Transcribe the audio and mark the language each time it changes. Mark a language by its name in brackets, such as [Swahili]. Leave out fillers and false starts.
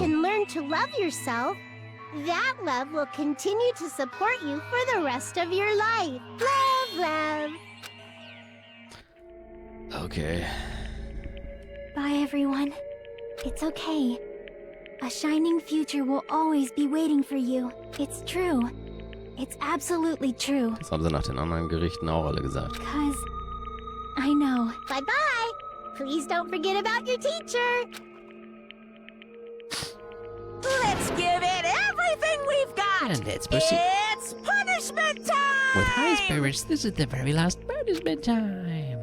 [English] can learn to love yourself, that love will continue to support you for the rest of your life. Love, love. Okay. Bye, everyone. It's okay. A shining future will always be waiting for you. It's true. It's absolutely true. [German] Das haben sie nach den anderen Gerichten auch alle gesagt. [English] 'Cause I know. Bye-bye. Please don't forget about your teacher. Let's give it everything we've got. And let's proceed. It's punishment time. With high spirits, this is the very last punishment time.